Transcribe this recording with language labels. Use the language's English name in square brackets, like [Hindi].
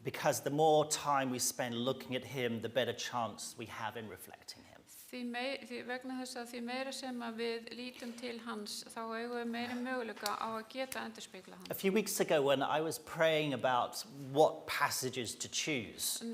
[English] Because the more time we spend looking at him, the better chance we have in reflecting him. [Icelandic] Því vegna þess að því meira sem að við lítum til hans, þá eigum við meiri möguleika á að geta endurspegla hann. [English] A few weeks ago when I was praying about what passages to choose,